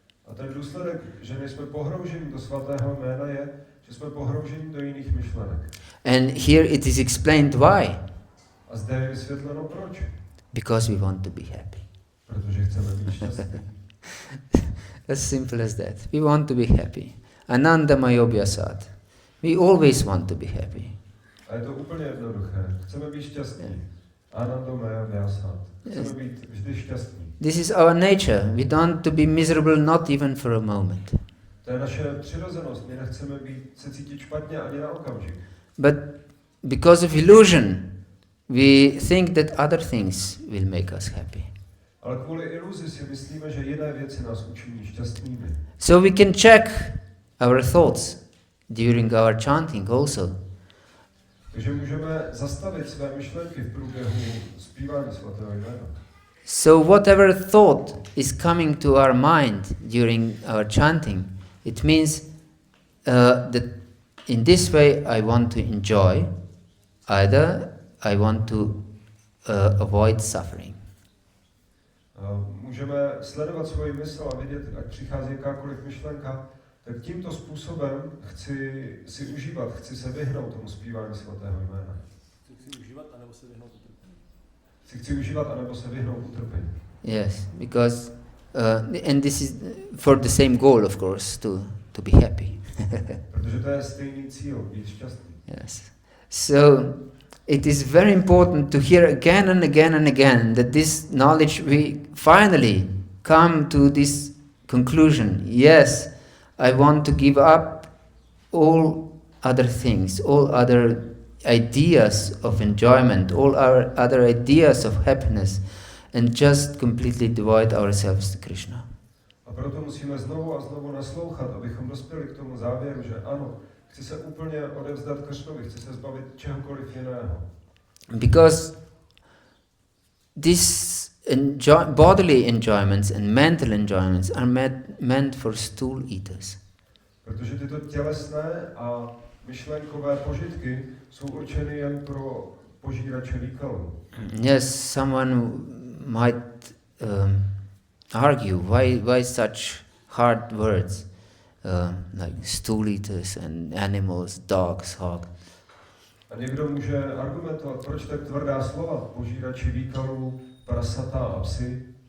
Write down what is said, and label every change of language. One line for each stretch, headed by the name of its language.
Czech: A ten důsledek, že nejsme pohrouženi do svatého jména, je, že jsme pohrouženi do jiných myšlenek.
English: And here it is explained why.
Czech: A zde je vysvětleno proč.
English: Because we want to be happy.
Czech: Protože chceme být šťastní.
English: As simple as that. We want to be happy.
Sanskrit: Ananda mayobhyasat.
English: We always want to be happy.
Czech: A je to úplně jednoduché. Chceme být šťastní.
Sanskrit: Ananda mayobhyasat.
Czech: Chceme být vždy šťastní.
English: This is our nature. We don't want to be miserable not even for a moment.
Czech: To je naše přirozenost. My nechceme se cítit špatně ani na okamžik.
English: But because of illusion, we think that other things will make us happy.
Czech: Ale kvůli iluzi si myslíme, že jiné věci nás učiní šťastnými.
English: So we can check our thoughts during our chanting also.
Czech: Takže můžeme zastavit své myšlenky v průběhu zpívání svatého jména.
English: So whatever thought is coming to our mind during our chanting, it means that in this way I want to enjoy, either I want to avoid suffering.
Czech: můžeme sledovat svoji mysl a vidět, ať přichází jakákoliv myšlenka, tak tímto způsobem chci si užívat, chci se vyhnout tomu zpívání svatého jména. Chci užívat anebo se vyhnout utrpení. Chci užívat anebo se vyhnout utrpení.
English: Yes, because and this is for the same goal, of course, to be happy.
Czech: Protože to je stejný cíl, být šťastný.
English: Yes. So it is very important to hear again and again and again that this knowledge, we finally come to this conclusion. Yes, I want to give up all other things, all other ideas of enjoyment, all our other ideas of happiness, and just completely devote ourselves to Krishna.
Czech: A proto musíme znovu a znovu naslouchat, abychom dospěli k tomu závěru, že ano, chci se úplně odevzdat Kršnovi, chci se zbavit čehokoliv jiného.
English: Because these bodily enjoyments and mental enjoyments are meant for stool eaters.
Czech: Protože tyto tělesné a myšlenkové požitky jsou určeny jen pro požírače výkalů.
English: Yes, someone might argue why such hard words like stool eaters and animals, dogs, hogs.
Czech: A někdo může argumentovat, proč tak tvrdá slova, požírači výkalů, prasata a psy.